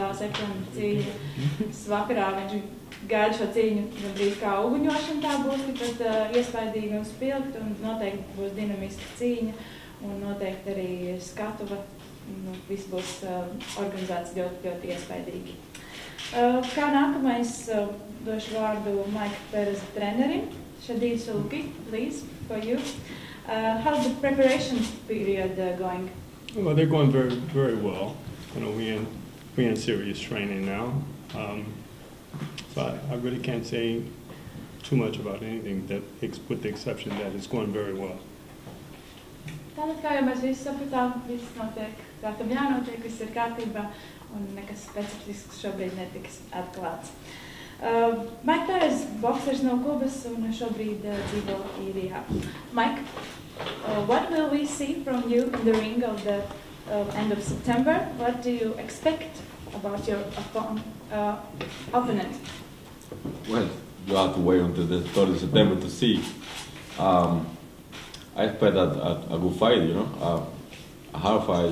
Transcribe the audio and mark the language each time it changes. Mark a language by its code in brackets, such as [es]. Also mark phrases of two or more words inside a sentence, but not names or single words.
[lv] septembra cīņa vakarā viņš gaida šo cīņu gandrīz kā uguņošana tā būs, bet iespaidīgi un spilgt, un noteikti būs dinamiska cīņa, un noteikti arī skatuva, viss būs organizēts ļoti, ļoti iespaidīgi. Kā nākamais došu vārdu Maika Peresa trenerim. [en] Shadid Sulki, please, for you. How's the preparation period going? Well, they're going very, very well. You know, we're in serious training now. So I really can't say too much about anything, that, with the exception that it's going very well. [lv] Tātad, kā jau mēs visi sapratām, viss notiek, tā tam jānotiek, viss ir kārtībā, un nekas specifisks šobrīd netiks atklāts. Maika Peresa, boksers no Kubas, un šobrīd dzīvo Īrijā. [en] Mike, what will we see from you in the ring of the end of September? What do you expect about your opponent? Well, you have to wait until the 3rd of September to see. I expect a good fight, you know, a hard fight.